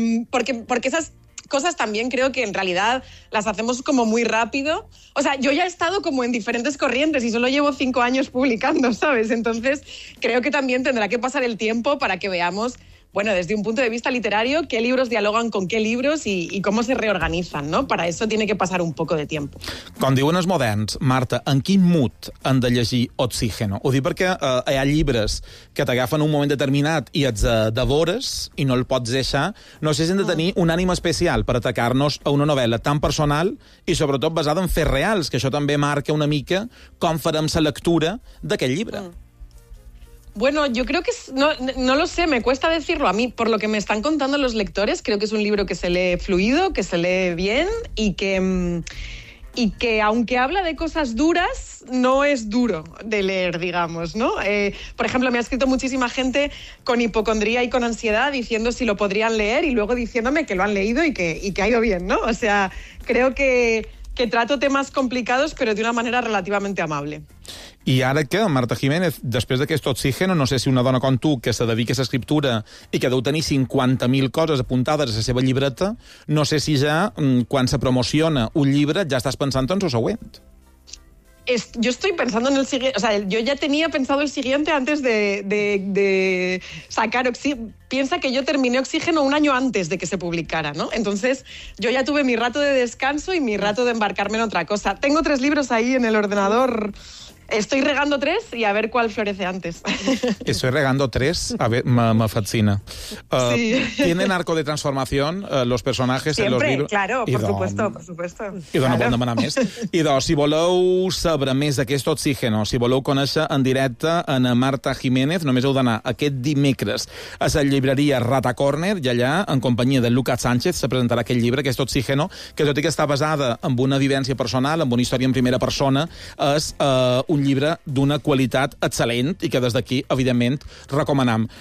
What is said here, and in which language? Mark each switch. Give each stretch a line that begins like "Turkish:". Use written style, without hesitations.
Spanish: Porque esas cosas también creo que en realidad las hacemos como muy rápido. O sea, yo ya he estado como en diferentes corrientes y solo llevo 5 años publicando, ¿sabes? Entonces creo que también tendrá que pasar el tiempo para que veamos, bueno, desde un punto de vista literario, qué libros dialogan con qué libros y cómo se reorganizan, ¿no? Para eso tiene que pasar un poco de tiempo.
Catalan: Com diuen els moderns, Marta, en quin mood han de llegir Oxígeno? Ho dic perquè hi ha llibres que t'agafen un moment determinat i et devores i no el pots deixar. No sé si hem de tenir un ànim especial per atacar-nos a una novel·la tan personal i sobretot basada en fets reals, que això també marca una mica com farem la lectura d'aquest llibre. Mm.
Spanish: Bueno, yo creo que, no lo sé, me cuesta decirlo a mí. Por lo que me están contando los lectores, creo que es un libro que se lee fluido, que se lee bien y que aunque habla de cosas duras, no es duro de leer, digamos, ¿no? Por ejemplo, me ha escrito muchísima gente con hipocondría y con ansiedad diciendo si lo podrían leer y luego diciéndome que lo han leído y que ha ido bien, ¿no? O sea, creo que trato temas complicados, pero de una manera relativamente amable.
Catalan: I ara que, Marta Jiménez, després d'aquest Oxígeno, no sé si una dona com tu, que se dedica a l'escriptura i que deu tenir 50.000 coses apuntades a la seva llibreta, no sé si ja, quan se promociona un llibre, ja estàs pensant en el següent.
Spanish: Yo estoy pensando en el siguiente, o sea, yo ya tenía pensado el siguiente antes de sacar Oxígeno. Piensa que yo terminé Oxígeno un año antes de que se publicara, ¿no? Entonces, yo ya tuve mi rato de descanso y mi rato de embarcarme en otra cosa. Tengo 3 libros ahí en el ordenador. Estoy regando 3 y a ver cuál florece antes. Estoy regando 3, a ver, me fascina. Sí. ¿Tienen arco de transformación los personajes? Siempre, en los libros? Claro, por supuesto.
Catalan: Idò, no puc demanar més. Idò, si voleu saber més d'aquest Oxígeno, si voleu conèixer en directe en Marta Jiménez, només heu d'anar aquest dimecres a la llibreria Rata Corner i allà, en companyia de Lucas Sánchez, se presentarà aquest llibre, aquest Oxígeno, que tot i que està basada en una vivència personal, en una història en primera persona, és un llibre d'una qualitat excel·lent i que des d'aquí, evidentment, recomanam.